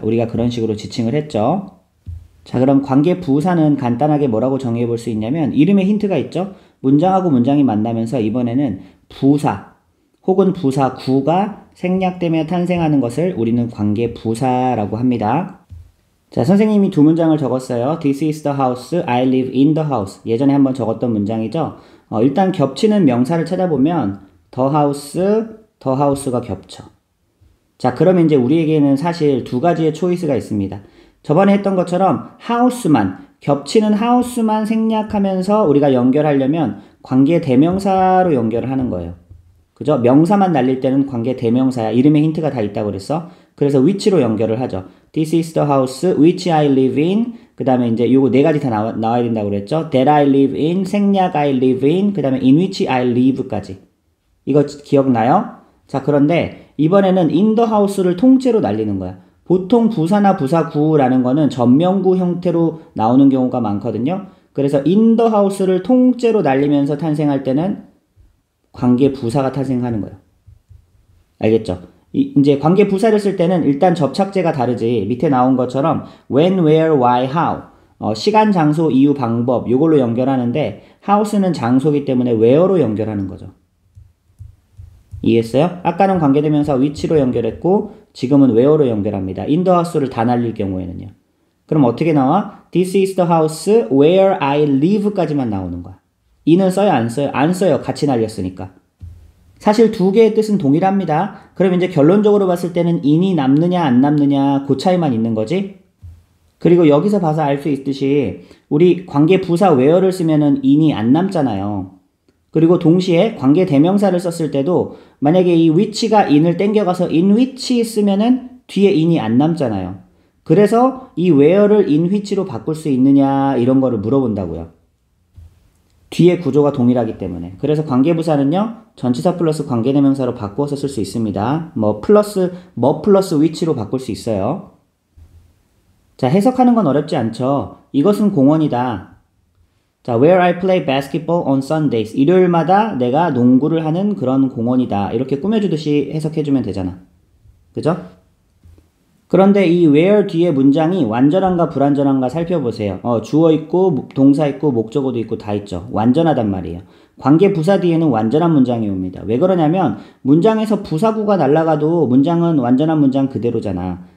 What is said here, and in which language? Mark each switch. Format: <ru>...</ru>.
<ko>우리가 그런 식으로 지칭을 했죠. 자, 그럼 관계 부사는 간단하게 뭐라고 정의해 볼 수 있냐면 이름에 힌트가 있죠? 문장하고 문장이 만나면서 이번에는 부사 혹은 부사구가 생략되며 탄생하는 것을 우리는 관계 부사라고 합니다. 자, 선생님이 두 문장을 적었어요.</ko> <en>This is the house, I live in the house.</en> <ko>예전에 한번 적었던 문장이죠. 일단 겹치는 명사를 찾아보면 the house가 겹쳐. 자, 그러면 이제 우리에게는 사실 두 가지의 초이스가 있습니다. 저번에 했던 것처럼 house만, 겹치는 house만 생략하면서 우리가 연결하려면 관계 대명사로 연결을 하는 거예요. 그죠? 명사만 날릴 때는 관계 대명사야. 이름에 힌트가 다 있다고 그랬어. 그래서 which로 연결을 하죠.</ko> <en>This is the house which I live in.</en> <ko>그 다음에 이제 요거 네 가지 다 나와야 된다고 그랬죠.</ko> <en>That I live in,</en> <ko>생략</ko> <en>I live in,</en> <ko>그 다음에</ko> <en>in which I live까지.</en> <ko>이거 기억나요? 자, 그런데 이번에는</ko> <en>in the house</en> <ko>를 통째로 날리는 거야. 보통 부사나 부사구라는 거는 전명구 형태로 나오는 경우가 많거든요. 그래서</ko> <en>in the house</en> <ko>를 통째로 날리면서 탄생할 때는 관계 부사가 탄생하는 거예요. 알겠죠? 이제 관계 부사를 쓸 때는 일단 접착제가 다르지. 밑에 나온 것처럼 when, where, why, how. 시간, 장소, 이유, 방법 요걸로 연결하는데 house는 장소이기 때문에 where로 연결하는 거죠. 이해했어요? 아까는 관계대명사 which로 연결했고 지금은 where로 연결합니다.</ko> <en>in the house</en> <ko>를 다 날릴 경우에는요. 그럼 어떻게 나와?</ko> <en>This is the house where I live</en> <ko>까지만 나오는 거야. in은 써요? 안 써요? 안 써요. 같이 날렸으니까. 사실 두 개의 뜻은 동일합니다. 그럼 이제 결론적으로 봤을 때는 in이 남느냐 안 남느냐 그 차이만 있는 거지. 그리고 여기서 봐서 알 수 있듯이 우리 관계 부사 where를 쓰면은 in이 안 남잖아요. 그리고 동시에 관계 대명사를 썼을 때도 만약에 이 which가 in을 땡겨가서 in which 쓰면은 뒤에 in이 안 남잖아요. 그래서 이 where를 in which로 바꿀 수 있느냐 이런 거를 물어본다고요. 뒤에 구조가 동일하기 때문에. 그래서 관계부사는요, 전치사 플러스 관계대명사로 바꾸어서 쓸 수 있습니다. 뭐 플러스 which로 바꿀 수 있어요. 자, 해석하는 건 어렵지 않죠. 이것은 공원이다.</ko> <en>자, where I play basketball on Sundays.</en> <ko>일요일마다 내가 농구를 하는 그런 공원이다. 이렇게 꾸며주듯이 해석해주면 되잖아. 그죠? 그런데 이 where 뒤에 문장이 완전한가 불완전한가 살펴보세요. 주어 있고 동사 있고 목적어도 있고 다 있죠. 완전하단 말이에요. 관계 부사 뒤에는 완전한 문장이 옵니다. 왜 그러냐면 문장에서 부사구가 날아가도 문장은 완전한 문장 그대로잖아.</ko>